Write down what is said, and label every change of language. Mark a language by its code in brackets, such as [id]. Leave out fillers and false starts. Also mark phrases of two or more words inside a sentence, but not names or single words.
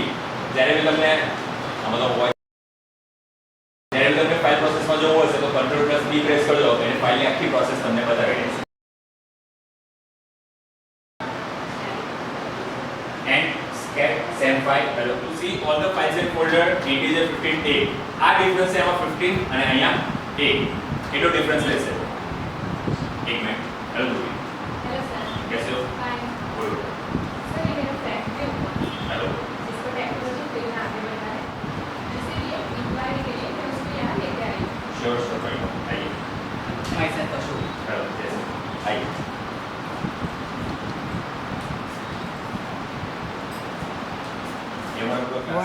[gu] જ્યારે બી તમને મતલબ હોય જ્યારે બી તમને ફાઇલ પ્રોસેસમાં જવું હશે તો [en] Control plus B [gu] પ્રેસ કરજો એટલે ફાઇલની આખી પ્રોસેસ તમને બતાવી દેશે. [en] And scan same file. Hello. To see all the files and folder, integer 15A. [gu] આ ડિફરન્સ છે એમાં 15 અને અહીંયા A. એટલો ડિફરન્સ રહેશે. એક મિનિટ. હેલો [en] hello sir [hi] कैसे हो? फाइन बोलो. सर ये मेरा फ्रेंड है हेलो. जिसको टेक्नोलॉजी फील्ड में आगे बढ़ना है इसीलिए इंक्वायरी के लिए मैं उसको यहाँ लेके आई हूँ [en] sure sure [hi] भाई. आइए. हमारे साथ अशोक। हेलो. जैसे आइए. ये हमारा पूरा class